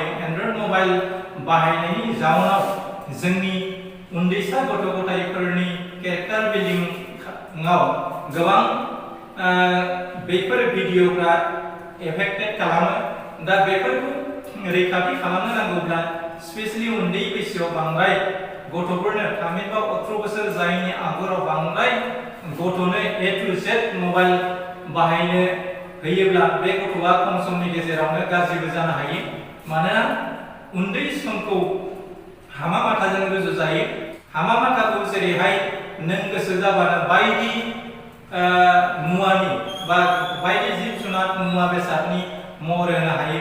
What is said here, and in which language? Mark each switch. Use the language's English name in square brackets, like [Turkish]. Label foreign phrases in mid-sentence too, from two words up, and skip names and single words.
[Bodo] एन्ड्रइड मबाइल बाहायनायनि जाउनाव जोंनि उन्दैसा गथ' गथायफोरनि केरेक्टार बिल्डिंआव गोबां बेफोर भिडिअफ्रा एफेक्टेड खालामो। दा बेफोरखौ रैखाथि खालामनो नांगौब्ला स्पेशलि उन्दै बैसोआव बांद्राय गथ'फोरनो 18 बा 18 बोसोर जायैनि आगोलाव बांद्राय गथ'नो [English] A to Z [Bodo] मबाइल बाहायनो होयोब्ला बे गथ'आ खम समनि गेजेरावनो गाज्रिबो जानो हायो। मानोना उन्दै समखौ हामा माथाजों रुजुजायो। हामा माथाखौ जेरैहाय नों गोसो जाबानो बायदि मुवानि बा बायदि जिब जुनार मुवा बेसादनि महर होनो हायो।